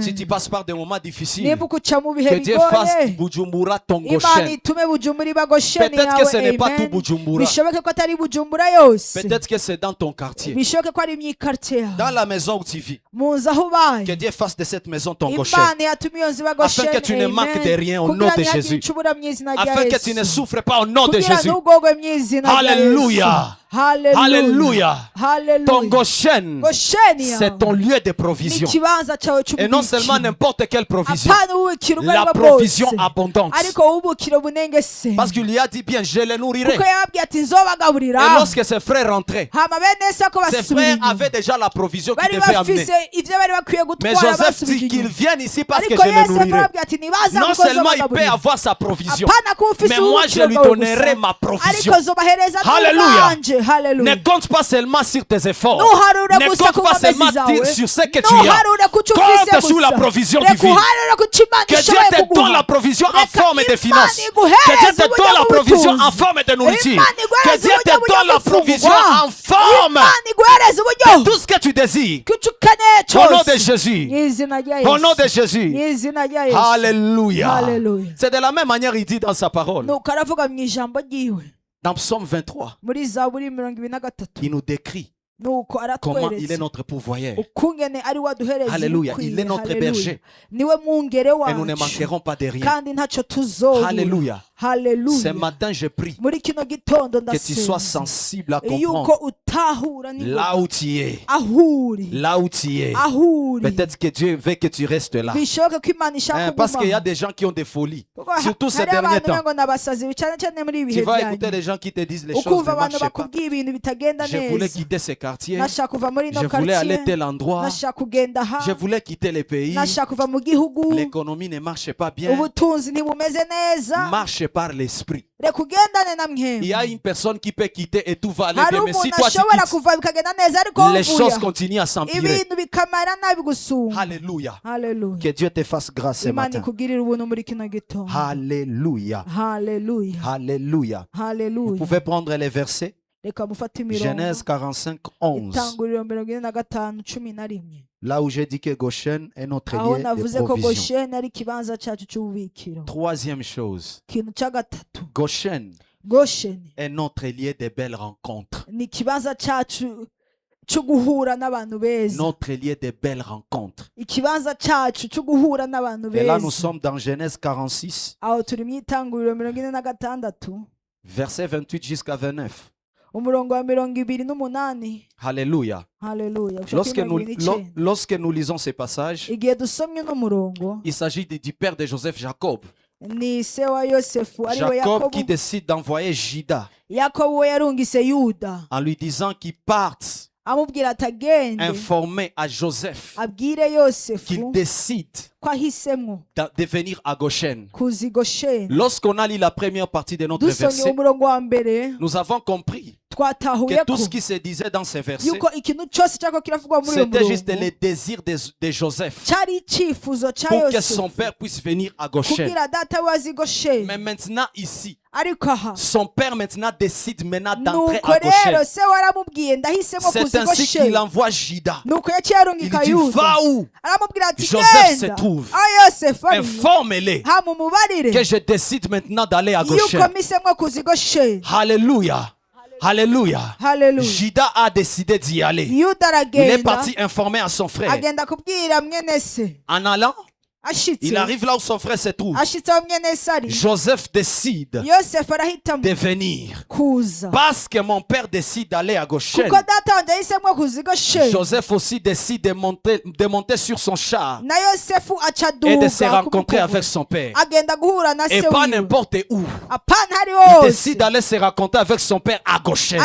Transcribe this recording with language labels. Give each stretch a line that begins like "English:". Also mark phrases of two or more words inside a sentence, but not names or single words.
French: Si tu passes par des moments difficiles,
Rundi: Niba uca mu bihe
French: que Dieu fasse
Rundi: bigoye,
French: Bujumbura ton
Rundi: Imana Goshen. itume Bujumbura iba Gosheni
French: Peut-être que ce
Rundi: yawe,
French: n'est pas tout
Rundi: amen. Bujumbura. Bishoboke ko atari Bujumbura yose,
French: Peut-être que c'est dans ton quartier.
Rundi: bishoboke ko ari imyikarite
French: Dans
Rundi: yawe,
French: la maison où tu vis.
Rundi: mu nzu aho ubaye.
French: Que Dieu fasse de cette maison ton Goshen.
Rundi: Imana yatume iyo nzu iba Gosheni,
French: Afin que tu ne manques de rien au nom
Rundi: kugira
French: de
Rundi: ntihagire
French: Jésus.
Rundi: ico ubura mu izina rya
French: Afin que tu ne
Rundi: Yesu,
French: souffres pas au nom de
Rundi: kugira
French: Jésus.
Rundi: ntugogwe mu izina rya Yesu.
French: Alléluia.
Rundi: Hallelujah.
French: Alléluia. Ton
Rundi: Hallelujah.
French: Goshen,
Rundi: Gosheni yawe
French: c'est ton lieu de
Rundi: ni
French: provision.
Rundi: ikibanza cyawe
French: Et non seulement
Rundi: c'ububikiro.
French: n'importe quelle provision.
Rundi: Apana ububikiro ubwo
French: La
Rundi: aribwo
French: provision
Rundi: bwose,
French: abondante.
Rundi: ariko ububikiro bunengese,
French: Parce qu'il lui a dit bien, je les nourrirai.
Rundi: kuko yababwiye ati nzobagaburira.
French: Et lorsque ses frères rentraient,
Rundi: hama bene se ko
French: ses
Rundi: basubira
French: frères
Rundi: inyuma,
French: avaient déjà la provision qu'ils
Rundi: bari
French: devaient amener.
Rundi: bafise ivyo bari bakwiye
French: Mais
Rundi: gutwara
French: Joseph
Rundi: basubira
French: dit qu'ils
Rundi: inyuma,
French: viennent ici parce que
Rundi: ariko
French: je les
Rundi: Yosefu
French: nourrirai.
Rundi: arababwira ati nibaza
French: Non
Rundi: kuko
French: seulement il peut
Rundi: nzobagaburira.
French: avoir sa provision,
Rundi: Apana kuba ufise
French: mais moi je
Rundi: ububikiro
French: lui
Rundi: bwawe
French: donnerai
Rundi: gusa,
French: ma provision.
Rundi: ariko nzobahereza
French: Hallelujah.
Rundi: n'ubwanje. Hallelujah.
French: Ne compte pas seulement sur tes efforts.
Rundi: Nuharura
French: Ne
Rundi: gusa
French: compte
Rundi: ku
French: pas
Rundi: nkomezi
French: seulement
Rundi: zawe,
French: sur ce que tu as.
Rundi: nuharura ku cyo ufise
French: Compte sur la
Rundi: gusa,
French: provision
Rundi: reka
French: divine.
Rundi: uharure ku cyo Imana
French: Que Dieu
Rundi: ishoboye
French: te donne
Rundi: kuguha.
French: la provision en
Rundi: Reka
French: forme de
Rundi: Imana
French: finances.
Rundi: iguhereze
French: Que Dieu te
Rundi: uburyo
French: donne la provision
Rundi: bw'ubutunzi.
French: en forme de nourriture.
Rundi: Imana
French: Que
Rundi: iguhereze
French: Dieu te
Rundi: uburyo
French: donne la provision
Rundi: bw'ifungurwa.
French: en forme
Rundi: Imana iguhereze uburyo
French: de tout ce que tu désires.
Rundi: bw'icyo ukeneye
French: Au nom de
Rundi: cyose,
French: Jésus.
Rundi: mu izina rya
French: Au nom de
Rundi: Yesu, mu
French: Jésus.
Rundi: izina rya Yesu.
French: Alléluia.
Rundi: Hallelujah.
French: C'est de la même manière il dit dans sa parole.
Rundi: nuko aravuga mu ijambo ryiwe
French: Dans Psaume 23,
Rundi: muri Zaburi 23,
French: il nous décrit
Rundi: nuko
French: comment il est
Rundi: aratweretse
French: notre pourvoyeur.
Rundi: ukungene ari waduhereza
French: Alléluia.
Rundi: ibikwiye.
French: Il est notre
Rundi: Hallelujah.
French: berger.
Rundi: niwe mwungere
French: Et nous ne
Rundi: wacu
French: manquerons pas de rien.
Rundi: kandi ntacyo tuzobura.
French: Alléluia. Ce
Rundi: Hallelujah.
French: matin, je prie
Rundi: muri kino gitondo
French: que tu sois
Rundi: ndasenga
French: sensible à
Rundi: yuko
French: comprendre
Rundi: utahura
French: là où tu es.
Rundi: aho uri,
French: Là où tu es.
Rundi: aho uri.
French: Peut-être que Dieu veut que tu restes là.
Rundi: bishoboke ko Imana ishaka
French: Parce qu'il y a
Rundi: kugumaho.
French: des gens qui ont des folies.
Rundi: Kuko
French: Surtout ces
Rundi: hari
French: derniers
Rundi: abantu
French: temps.
Rundi: ngo nabasazi cyane cyane muri ibi
French: Tu
Rundi: bihe
French: vas écouter
Rundi: byanyu,
French: des gens qui te disent les choses ne
Rundi: ukumva abantu
French: marchent pas.
Rundi: bakubwiye ibintu bitagenda
French: Je voulais
Rundi: neza.
French: quitter ce quartier.
Rundi: nashaka kuva muri ino
French: Je voulais aller
Rundi: quartier,
French: tel endroit.
Rundi: nashaka kugenda
French: Je
Rundi: aha,
French: voulais quitter le pays.
Rundi: nashaka kuva mu gihugu,
French: L'économie ne marche pas bien.
Rundi: ubutunzi ntibumeze neza.
French: Marche par l'esprit.
Rundi: reka ugendane na
French: Il y a
Rundi: mwemwe.
French: une personne qui peut quitter et tout va aller
Rundi: hari
French: bien. Mais si
Rundi: umuntu
French: toi tu
Rundi: ashobora
French: quittes,
Rundi: kuva bikagenda neza, ariko
French: les
Rundi: uvuye
French: choses
Rundi: aho,
French: continuent à s'empirer.
Rundi: ibintu bikamera nabi gusumba.
French: Alléluia.
Rundi: Hallelujah.
French: Que Dieu te fasse grâce ce
Rundi: Imana
French: matin.
Rundi: ikugirire ubuntu muri kino gitondo.
French: Alléluia.
Rundi: Hallelujah.
French: Alléluia. Vous
Rundi: Hallelujah.
French: pouvez prendre les versets.
Rundi: reka mufate imirongo
French: Genèse 45, 11.
Rundi: itanguriro 45:11,
French: Là où j'ai dit que Goshen est notre
Rundi: aho
French: lieu de
Rundi: navuze ko
French: provision.
Rundi: Gosheni ari ikibanza cyacu cy'ububikiro.
French: Troisième chose,
Rundi: ikintu cya gatatu,
French: Goshen
Rundi: Gosheni
French: est notre lieu de belles rencontres.
Rundi: ni ikibanza cyacu cyo guhura n'abantu beza,
French: Notre lieu de belles rencontres.
Rundi: ikibanza cyacu cyo guhura n'abantu
French: Et là, nous
Rundi: beza.
French: sommes dans Genèse 46,
Rundi: aho turi mu itanguriro 46,
French: versets 28 jusqu'à 29.
Rundi: umurongo wa 28.
French: Alléluia.
Rundi: Haleluya.
French: Lorsque nous lisons ces passages,
Rundi: igihe dusomye uno murongo,
French: il s'agit du père de Joseph, Jacob.
Rundi: ni se wa Yosefu ariwe
French: Jacob qui
Rundi: Yakobo.
French: décide d'envoyer Juda
Rundi: Yakobo we yarungise Yuda
French: en lui disant qu'il parte
Rundi: amubwira ati agende
French: informer à Joseph
Rundi: abwire Yosefu
French: qu'il décide
Rundi: ko ahisemo
French: de venir à Goshen.
Rundi: kuza i Gosheni.
French: Lorsqu'on a lu la première partie de notre
Rundi: dusomye
French: verset,
Rundi: umurongo wa mbere
French: nous avons compris
Rundi: twatahuye
French: que
Rundi: ko
French: tout ce qui se disait dans ces versets,
Rundi: yuko ikintu cyose cyako kiravugwa muri uyu
French: c'était juste
Rundi: murongo
French: le désir de Joseph
Rundi: cyari icyifuzo cya
French: pour que son
Rundi: Yosefu
French: père puisse venir à Goshen.
Rundi: kugira data we azi i Gosheni.
French: Mais maintenant ici,
Rundi: ariko aha
French: son père maintenant décide maintenant d'entrer
Rundi: nuko
French: à Goshen.
Rundi: rero se waramubwiye ndahisemo
French: C'est
Rundi: kuza i
French: ainsi qu'il
Rundi: Gosheni.
French: envoie Juda.
Rundi: nuko yaciye
French: Il
Rundi: arungika
French: dit,
Rundi: Yuda
French: va où?
Rundi: aramubwira ati
French: Joseph se
Rundi: genda
French: trouve.
Rundi: aho Yosefu ari
French: Informe-les
Rundi: hamumubarire
French: que je décide maintenant d'aller à Goshen.
Rundi: yuko mpisemo kuza i Gosheni.
French: Alléluia. Alléluia.
Rundi: Haleluya.
French: Juda a décidé d'y aller.
Rundi: Yuda
French: Il est
Rundi: aragenda
French: parti informer à son frère.
Rundi: agenda kubwira mwene se.
French: En allant,
Rundi: ashitse
French: il arrive là où son frère se trouve.
Rundi: ashitse aho mwene se ari,
French: Joseph décide
Rundi: Yosefu arahitamo
French: de venir.
Rundi: kuza
French: Parce que mon père décide d'aller à Goshen.
Rundi: kuko data wanjye yahisemo kuza i Gosheni.
French: Joseph aussi décide de monter sur son char
Rundi: na Yosefu aca
French: et de se
Rundi: aduga
French: rencontrer
Rundi: kumutegura.
French: avec son père.
Rundi: agenda guhura na
French: Et
Rundi: se
French: pas
Rundi: wiwe
French: n'importe où.
Rundi: apana hari
French: Il
Rundi: hose,
French: décide d'aller se rencontrer avec son père à Goshen.